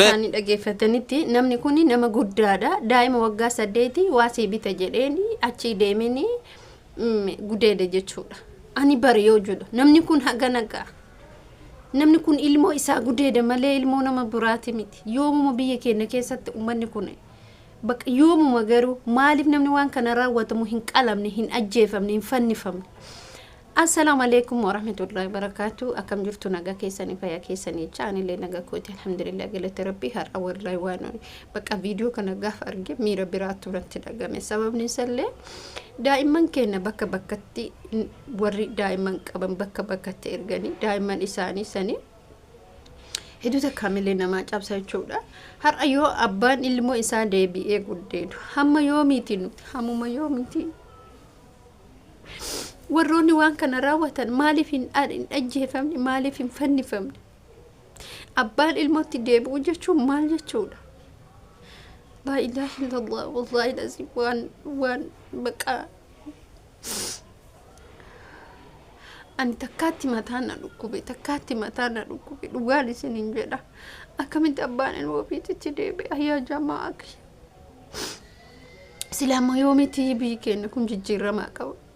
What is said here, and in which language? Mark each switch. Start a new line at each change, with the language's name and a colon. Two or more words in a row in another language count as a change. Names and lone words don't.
Oromo: Ani dhaggeeffatanitti namni kun nama guddaadha. Daa'ima waggaa 8 waa siibita jedheeni achi deemeni gudeeda jechuudha. Ani bari yoo jedhu namni kun haga nagaa. Namni kun ilmoo isaa gudeeda malee ilmoo nama biraati miti. Yoomuma biyya keenya keessatti uummanni kun bakka yoomuma garuu maaliif namni waan kana raawwatamu hin qalamne, hin ajjeefamne, hin fannifamne.
Arabic: السلام عليكم ورحمة الله وبركاته.
Oromo: Akkam jirtu nagaa keessanii fayyaa keessanii jecha anillee nagaa kooti alhamdulillah galata rabbii har'a wallahi waan bakka viidiyoo kana gaafa arge miira biraatu irratti dhagame. Sababni isallee daa'imman keenya bakka bakkatti warri daa'imman qaban bakka bakkatti erganii daa'imman isaanii sanii hedduuta kaamilee namaa cabsa jechuudha. Har'a yoo abbaan ilmoo isaa deebi'ee guddeedu hamma yoomiiti nuti hammuma yoomiiti warroonni waan kana raawwatan maaliif hin ajjeefamne, maaliif hin fannifamne? Abbaan ilmootti deebi'u jechuun maal jechuudha?
Arabic: لا إله إلا الله والله لازم
Oromo: waan baqa ani takkaatti mataan na dhukkube dhugaan isiniin jedha. Akkamitti abbaan ilmoo ofiitti deebi'a yaa jamaa silaama yoomiti biyyi keenya kun jijjiiramaa qaba.